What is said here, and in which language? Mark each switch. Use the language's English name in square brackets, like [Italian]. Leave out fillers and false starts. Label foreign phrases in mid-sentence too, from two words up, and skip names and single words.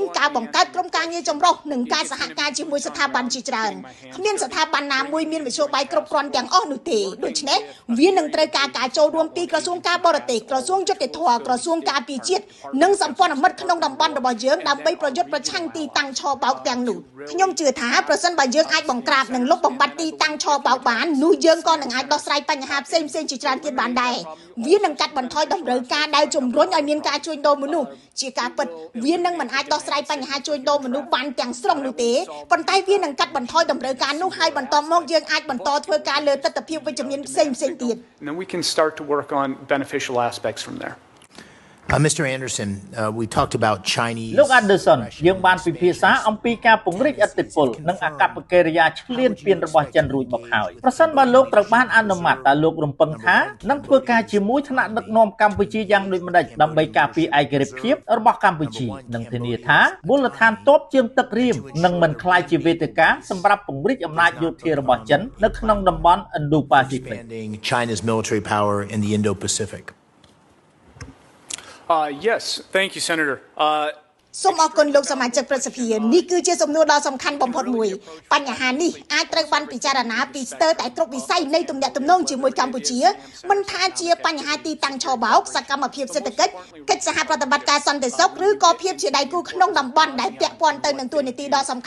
[Khmer] ការបង្កើតក្រុមការងារចម្រុះនិងការសហការជាមួយស្ថាប័នជាច្រើនគ្មានស្ថាប័នណាមួយមានមធ្យោបាយគ្រប់គ្រាន់ទាំងអស់នោះទេដូច្នេះវានឹងត្រូវការការចូលរួមពីក្រសួងការបរទេសក្រសួងយុតិធម៌ក្រសួងការពារជាតិនិងសម្ព័ន្ធមិត្តក្នុងតំបន់របស់យើងដើម្បីប្រយុទ្ធប្រឆាំងទីតាំងឆបោកទាំងនោះខ្ញុំជឿថាប្រសិនបើយើងអាចបង្ក្រាបនិងលុបបំបាត់ទីតាំងឆបោកបាននោះយើងក៏នឹងអាចដោះស្រាយបញ្ហាផ្សេងៗជាច្រើនទៀតបានដែរវានឹងកាត់បន្ថយតម្រូវការដែលជំរុញឲ្យ ដោយមានការជួញដូរមនុស្សជាការពិតវានឹងមិនអាចដោះស្រាយបញ្ហាជួញដូរមនុស្សបានទាំងស្រុងនោះទេប៉ុន្តែវានឹងកាត់បន្ថយតម្រូវការនោះហើយបន្តមកយើងអាចបន្តធ្វើការលើទស្សនវិជ្ជាវិជ្ជមានផ្សេងទៀត [English] And then we can start to work on beneficial aspects from there. Mr. Anderson, we talked about Chinese. [Khmer] លោក Anderson យើងបានពិភាក្សាអំពីការពង្រីកឥទ្ធិពលនិងអាកប្បកិរិយាឈ្លានពានរបស់ចិនរួចមកហើយប្រសិនបើលោកត្រូវបានអនុម័តតើលោករំពឹងថានឹងធ្វើការជាមួយថ្នាក់ដឹកនាំកម្ពុជាយ៉ាងដូចម្តេចដើម្បីការពារឯករាជ្យភាពរបស់កម្ពុជានិងធានាថាមូលដ្ឋានទ័ពជើងទឹករៀមនឹងមិនក្លាយជាវេទិកាសម្រាប់ពង្រីកអំណាចយោធារបស់ចិននៅក្នុងតំបន់ Indo-Pacific [English] Expanding China's military power in the Indo-Pacific. Yes, thank you, Senator. [Khmer] សូមអរគុណលោកសមាជិកប្រសិទ្ធិនេះគឺជាសំណួរដ៏សំខាន់បំផុតមួយបញ្ហានេះអាចត្រូវបានពិចារណាពីស្ទើរតែគ្រប់វិស័យនៃទំនាក់ទំនងជាមួយកម្ពុជាមិនថាជាបញ្ហាទីតាំងឆបោកសកម្មភាពសេដ្ឋកិច្ចកិច្ចសហប្រតិបត្តិការសន្តិសុខឬក៏ភាពជាដៃគូក្នុងតំបន់ដែលពាក់ព័ន្ធទៅនឹងទួនាទីដ៏សំ